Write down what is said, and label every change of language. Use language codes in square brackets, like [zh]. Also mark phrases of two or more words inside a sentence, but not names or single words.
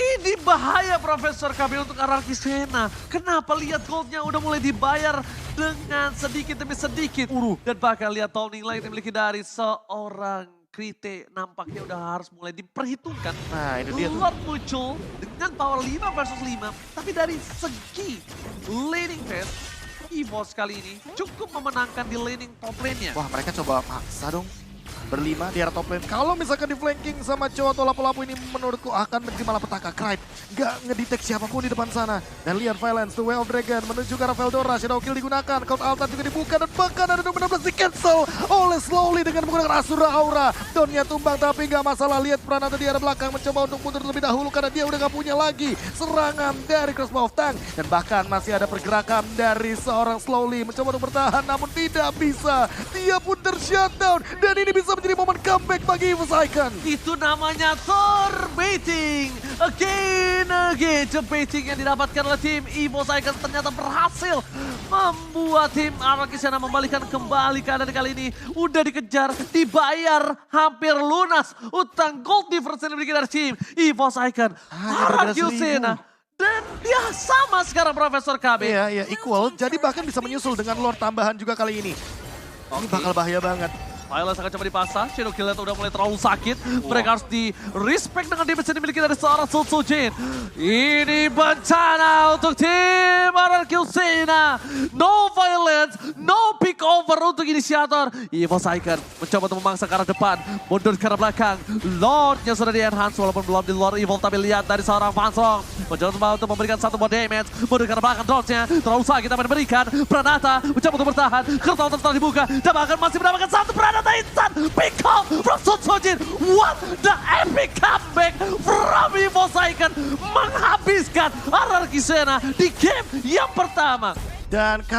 [id] Ini bahaya Profesor KB untuk Ararki Sena. Kenapa lihat goldnya udah mulai dibayar dengan sedikit demi sedikit. Dan bahkan lihat Downing Light yang dimiliki dari seorang Krite nampaknya udah harus mulai diperhitungkan. Nah itu dia tuh. Lord muncul dengan power 5 versus 5. Tapi dari segi [en] laning phase, [id] EVOS kali ini cukup memenangkan di [en] laning top lane-nya. [id] Wah mereka coba paksa dong. Berlima di arah [en] top lane. [id] Kalau misalkan di flanking sama Cho atau lapu-lapu ini menurutku akan menjadi malah petaka. Krite gak ngedetect siapapun di depan sana. Dan lihat Violence, The Way of Dragon menuju ke arah Veldora. Shadow Kill digunakan, Cold Altar juga dibuka. Dan bahkan ada 12 di cancel oleh Slowly dengan menggunakan Asura Aura. Donnya tumbang tapi gak masalah. Lihat Pranata di arah belakang mencoba untuk mundur terlebih dahulu. Karena dia udah gak punya lagi serangan dari Crossbow of Tank. Dan bahkan masih ada pergerakan dari seorang Slowly. Mencoba untuk bertahan namun tidak bisa. Dia pun tershutdown. Dan ini bisa menjadi momen comeback bagi EVOS Icon. Itu namanya Thor baiting. Again. Baiting yang didapatkan oleh tim EVOS Icon ternyata berhasil membuat tim Ararki Sena membalikan kembali keadaan kali ini. Udah dikejar, dibayar hampir lunas. Utang [en] gold difference [id] yang dimiliki dari tim EVOS Icon. Ararki Sena. Dan dia sama sekarang Profesor KB. Iya, equal. Jadi bahkan bisa menyusul dengan Lord tambahan juga kali ini. Ini bakal bahaya banget. Violence akan coba dipasang, Shadow Kill udah mulai terlalu sakit. Mereka harus di-respect dengan damage yang dimiliki dari seorang Sutsujin. Ini bencana untuk tim Ararki Sena. [en] No violence, no pick over [id] untuk inisiator. EVOS Icon mencoba untuk memangsa ke arah depan, mundur ke arah belakang. Lordnya sudah di-enhance walaupun belum di Lord Evolve, tapi lihat dari seorang Fansong. Mencoba untuk memberikan satu buah damage, mundur ke arah belakang dodge-nya. Terlalu sakit tapi diberikan. Pranata mencoba untuk bertahan, Kertal telah dibuka. Dan bahkan masih mendapatkan satu Pranata. [en] Instant pick off from Sutsujin. What the epic comeback from [id] EVOS Icon menghabiskan Ararki Sena di game yang pertama. Dan